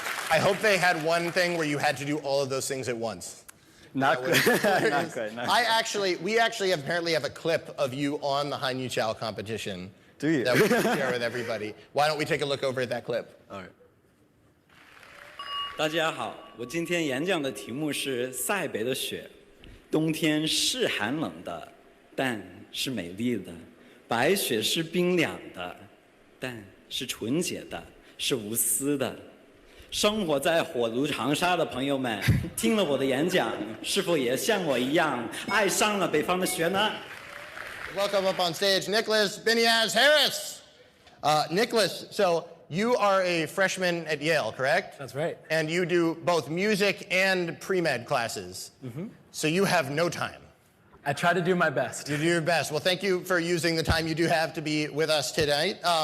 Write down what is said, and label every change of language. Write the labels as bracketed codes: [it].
[en] I hope they had one thing where you had to do all of those things at once. Not quite. Not quite. We actually apparently have a clip of you on the Hanyuqiao competition. Do you? That we can share with everybody. Why don't we take a look over at that clip? All right. [zh] 大家好，我今天演讲的题目是塞北的雪。冬天是寒冷的，但是美丽的；白雪是冰凉的，但是纯洁的，是无私的。生活在火炉长沙的朋友们，听了我的演讲，是否也像我一样爱上了北方的雪呢？ [en] Welcome up on stage, Nicholas Biniaz Harris. Nicholas, so you are a freshman at Yale, correct? That's right. And you do both music and pre-med classes. So you have no time. I try to do my best. You do your best. Well, thank you for using the time you do have to be with us tonight.